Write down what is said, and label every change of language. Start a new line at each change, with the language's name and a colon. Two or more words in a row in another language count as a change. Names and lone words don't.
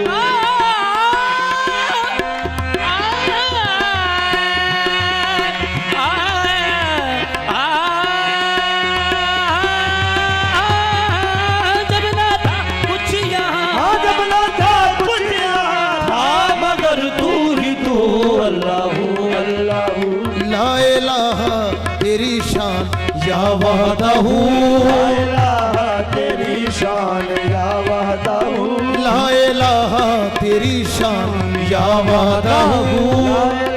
Urdu: جب نہ تھا کچھ یہاں جب نہ تھا کچھ یہاں تھا مگر تو ہی تو.
Arabic: اللہ اللہ لا إله
Urdu: تیری شان وحدہٗ
Arabic: لا إله
Urdu: تیری شان یا وحدہٗ
Arabic: لا إله
Urdu: تیری شان یا وحدہٗ